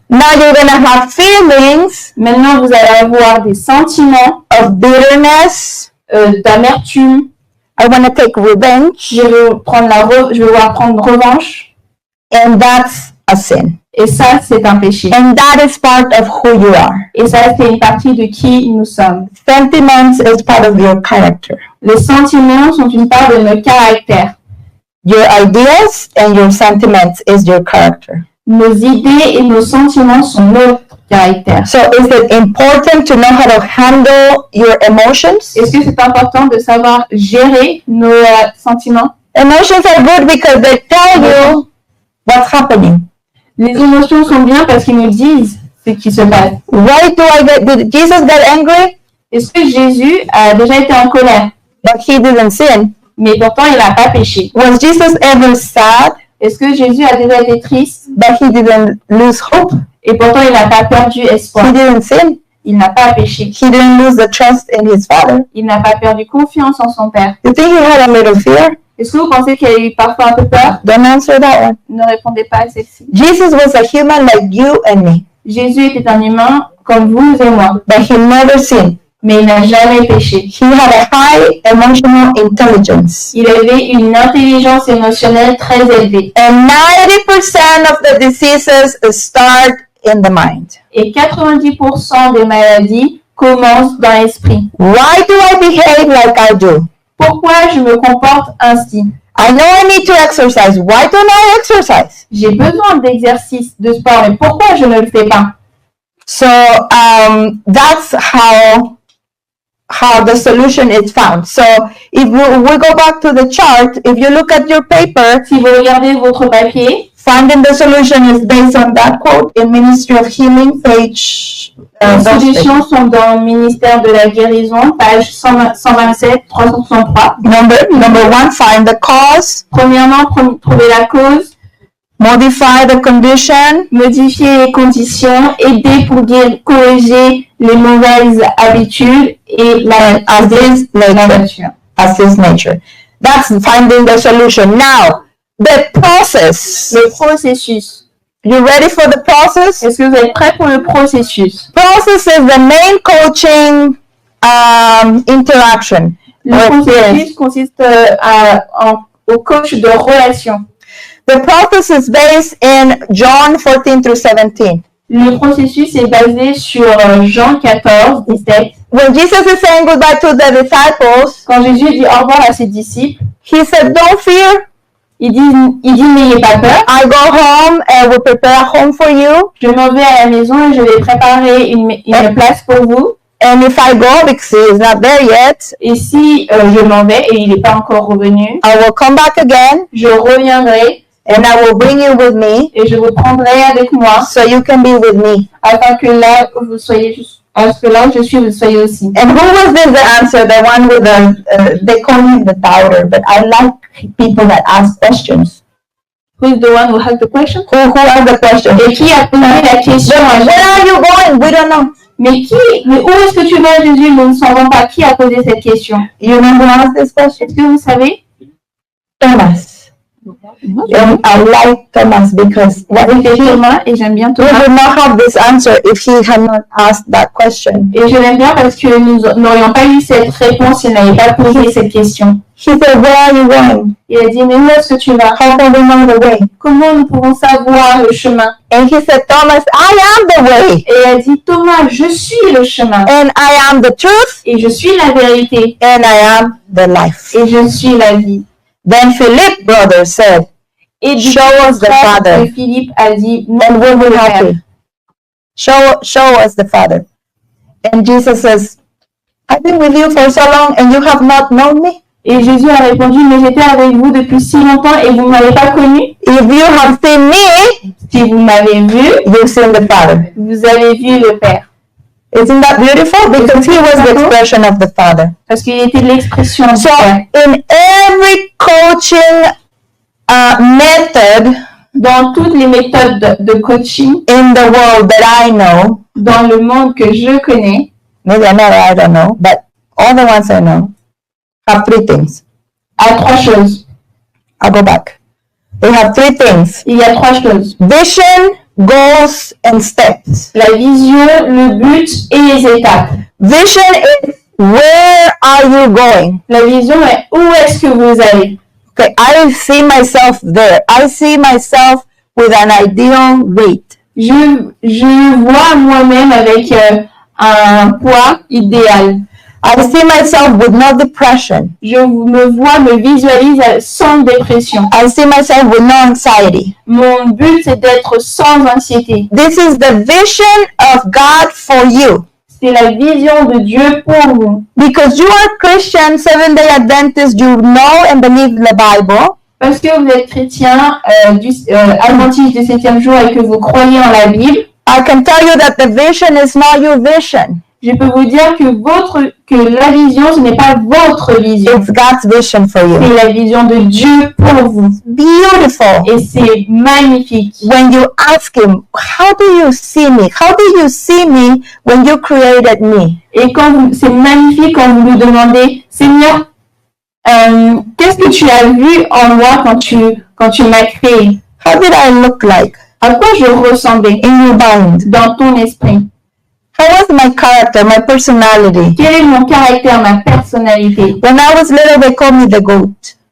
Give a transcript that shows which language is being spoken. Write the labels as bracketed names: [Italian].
[English] now you're gonna have feelings [French] maintenant vous allez avoir des sentiments [English] of bitterness. [French] d'amertume. [English] I want to take revenge, [French] Je vais vouloir prendre revanche. [English] and that's a sin. [French] Et ça, c'est un péché. [English] And that is part of who you are. [French] Et ça, c'est une partie de qui nous sommes. [English] Sentiments is part of your character. [French] Les sentiments sont une part de notre caractère. [English] Your ideas and your sentiments is your character. [French] Nos idées et nos sentiments sont notre caractère. [English] So is it important to know how to handle your emotions? [French] Est-ce que c'est important de savoir gérer nos sentiments? [English] Emotions are good because they tell you what's happening. [French] Les émotions sont bien parce qu'ils nous disent ce qui se passe. [English] Why did Jesus get angry? [French] Est-ce que Jésus a déjà été en colère? [English] But he didn't sin. [French] Mais pourtant, il n'a pas péché. [English] Was Jesus ever sad? [French] Est-ce que Jésus a déjà été triste? [English] But he didn't lose hope. [French] Et pourtant, il n'a pas perdu espoir. [English] He didn't sin. [French] Il n'a pas péché. [English] He didn't lose the trust in his Father. [French] Il n'a pas perdu confiance en son Père. [English] You think he had a little fear? [French] Est-ce que vous pensez qu'il a eu parfois un peu peur? [English] Don't answer that one. [French] Ne répondez pas à celle-ci. [English] Jesus was a human like you and me, [French] Jésus était un humain comme vous et moi, [English] but he never sinned. [French] mais il n'a jamais péché. [English] He had a high emotional intelligence. [French] Il avait une intelligence émotionnelle très élevée. [English] And 90% of the diseases start in the mind. [French] Et 90% des maladies commencent dans l'esprit. [English] Why do I behave like I do? [French] Pourquoi je me comporte ainsi? [English] I know I need to exercise. Why don't I exercise? [French] J'ai besoin d'exercice, de sport, mais pourquoi je ne le fais pas? [English] So that's how the solution is found. So if we go back to the chart, if you look at your paper, [French] Si vous regardez votre papier, [English] finding the solution is based on that quote in Ministry of Healing, page. [French] les solutions sont dans le ministère de la guérison, page 127, 363. [English] Number one, find the cause, [French] Premièrement, trouver la cause, [English] modify the condition, [French] modifier les conditions, aider pour corriger les mauvaises habitudes et la nature. [English] as his nature. That's finding the solution. Now, the process. [French] Le processus. [English] You ready for the process? [French] Est-ce que vous êtes prêts pour le processus? [English] Process is the main coaching interaction. [French] Le processus consiste au coach de relation. [English] The process is based in John 14 through 17. [French] Le processus est basé sur Jean 14, 17. [English] when Jesus is saying goodbye to the disciples, [French] quand Jésus dit au revoir à ses disciples, [English] he said, don't fear. [French] il dit n'ayez pas peur. [English] I go home and will prepare a home for you. [French] Je m'en vais à la maison et je vais préparer une place pour vous. [English] And if I go, because he is not there yet, [French] Et si je m'en vais et il n'est pas encore revenu, [English] I will come back again [French] je reviendrai [English] and I will bring you with me [French] et je vous prendrai avec moi [English] so you can be with me. [French] afin que là vous soyez parce que là où je suis, vous soyez aussi. [English] And who was this the answer? The one with the, they call him the doubter, but I like people that ask questions. Who is the one who has the question? Who asked the question? [French] Et qui a posé la question à [English] Where [French] Jésus? [English] are you going? We don't know. [French] Mais où est-ce que tu vas, Jésus? Nous ne savons pas qui a posé cette question. [English] You know who asked this question? [French] Est-ce que vous savez? [English] Thomas. And I like Thomas because what if [French] C'est [English] he [French] Thomas et j'aime bien [English] we [French] Thomas. [English] would not have this answer if he had not asked that question. [French] Et je l'aime bien parce que nous n'aurions pas eu cette réponse s'il n'avait pas posé cette question. [English] He said, where are you going? [French] Il a dit, mais où est-ce que tu vas? [English] How can we know the way? [French] Comment nous pouvons savoir le chemin? [English] And he said, Thomas, I am the way, [French] Et il a dit, Thomas, je suis le chemin. [English] and I am the truth, [French] Et je suis la vérité. [English] and I am the life. [French] Et je suis la vie. [English] Then Philip, brother, said, [French] Et [English] show us the Father, [French] Philippe a dit, [English] and we'll be happy. Show us the Father. And Jesus says, I've been with you for so long, and you have not known me. [French] Et Jésus a répondu, mais j'étais avec vous depuis si longtemps et vous ne m'avez pas connu. [English] If you have seen me, [French] Si vous m'avez vu, [English] you've seen the Father. [French] vous avez vu le Père. [English] Isn't that beautiful? Because he was the expression of the Father. [French] Parce qu'il était l'expression du [English] So, [French] Père. [English] in every coaching method [French] Dans toutes les méthodes de coaching, [English] in the world that I know, [French] dans le monde que je connais, [English] maybe another I don't know, but all the ones I know have three things. [French] à trois choses. [English] I'll go back. They have three things: [French] Il y a trois choses. [English] vision, goals, and steps. [French] La vision, le but et les étapes. [English] Vision is where are you going? [French] La vision est où est-ce que vous allez. [English] Okay, I see myself there. I see myself with an ideal weight. [French] Je vois moi-même avec un poids idéal. [English] I see myself with no depression. [French] Je me visualise sans dépression. [English] I see myself with no anxiety. [French] Mon but, c'est d'être sans anxiété. [English] This is the vision of God for you. [French] C'est la vision de Dieu pour vous. [English] Because you are Christian, Seventh-day Adventist, you know and believe the Bible. [French] Parce que vous êtes chrétien, adventiste du 7e jour et que vous croyez en la Bible, [English] I can tell you that the vision is not your vision. [French] je peux vous dire que la vision, ce n'est pas votre vision. [English] It's God's vision for you. [French] C'est la vision de Dieu pour vous. [English] Beautiful. [French] Et c'est magnifique. [English] When you ask Him, how do you see me? How do you see me when you created me? [French] Et c'est magnifique quand vous lui demandez, Seigneur, qu'est-ce que tu as vu en moi quand tu m'as créé? [English] How did I look like [French] À quoi je ressemblais [English] in your mind? [French] dans ton esprit? [English] How was my character, my personality? [French] Quel est mon caractère, ma personnalité? [English] When I was little, they called me the goat,